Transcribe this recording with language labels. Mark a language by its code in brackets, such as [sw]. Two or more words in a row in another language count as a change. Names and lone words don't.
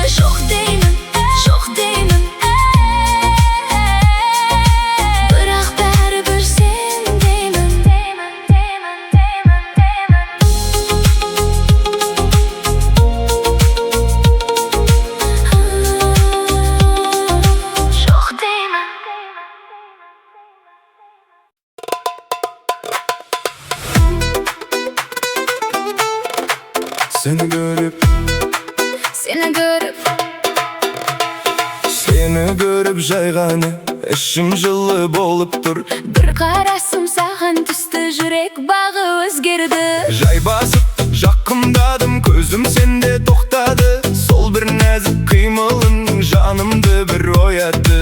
[kk] Жоқ деймін, бірақ бәрібір сен деймін. Жоқ деймін. [tr] Seni görüp, Seni görüp [kk] жайғаны, ішім жылы болып тұр. бір қарасым саған түсті, жүрек бағы өзгерді. Жай басып жақындадым, көзім сенде тоқтады. Сол бір нәзік қимылың жанымды бір оятты.